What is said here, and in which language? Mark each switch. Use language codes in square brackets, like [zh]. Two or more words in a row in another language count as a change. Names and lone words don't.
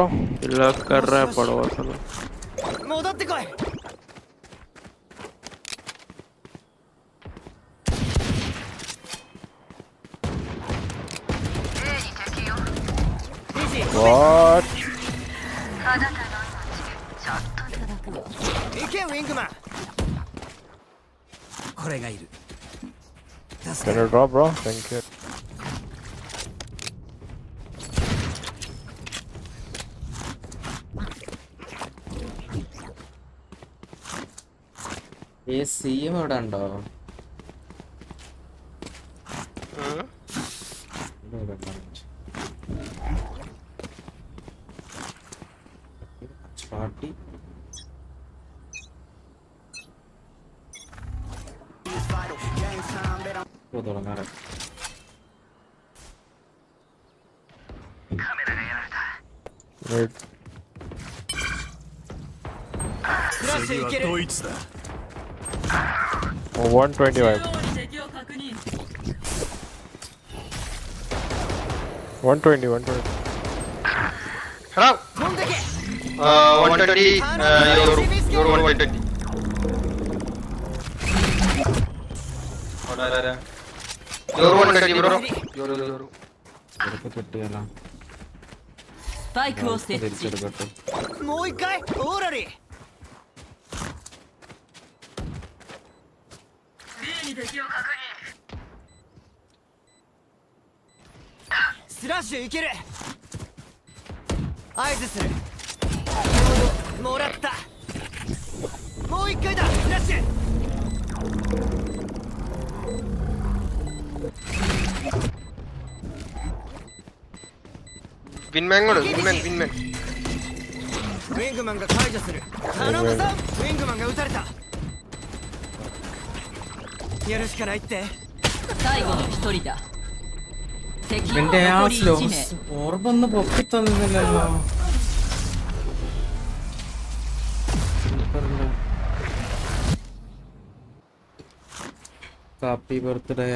[hi] लॉक कर रहा है पड़वा साला. [ja] 戻ってこい。 [en] What? [ja] 行けウィングマン。これがいる。 [en] Can you drop, bro? Thank you. [ml] ഈ സിഎം ഇവിടെ ഉണ്ടോ? പാർട്ടി തുടങ്ങാറ്. [en] Wait. [ja] 次はドイツだ。 [en] Oh, 125. 120, 120. Hello. 120. Your 120. Your 120, bro. Your. [ml] ഇതൊക്കെ കിട്ടിയല്ലോ. [ja] スパイクを設置。 [ml] തിരിച്ചെടുക്കട്ടെ. [ja] もう一回オーラリー スラッシュいける合図するもらったもう一回だスラッシュ [ml] വിൻമാൻ കൂടെ വിൻമാൻ [ja] ウィングマンが解除する頼むぞウィングマンが撃たれたやるしかないって最後の一人だ。敵 [ml] ഇവന്റെ ആ [ja] 残り [ml] സ്ലോ [ja] 1名。 [ml] ഓർമ്മൊന്ന് പൊക്കി തന്നില്ലല്ലോ. [en] happy birthday.